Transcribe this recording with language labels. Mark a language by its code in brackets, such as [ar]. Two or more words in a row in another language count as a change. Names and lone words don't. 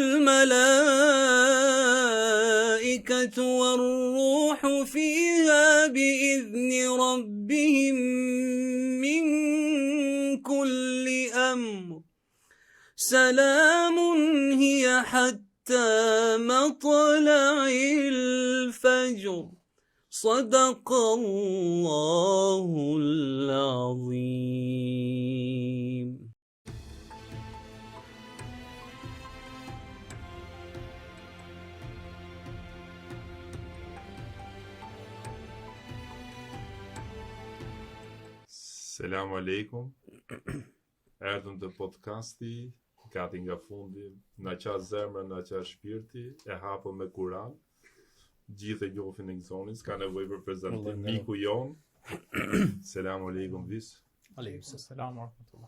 [ar] الملائكة والروح فيها بإذن ربهم من كل أمر سلام هي حتى مطلع الفجر صدق الله العظيم. سلام عليكم. [sq] Erdhëm të podcasti, gati nga fundi, na qa zemra, na qa shpirti, e hapëm me Kur'an. Gjithë e njofin e gëzonin, s'ka nevojë për prezantim. Miku jon. [ar] سلام عليكم [sq] vis. [ar] عليكم السلام ورحمة الله.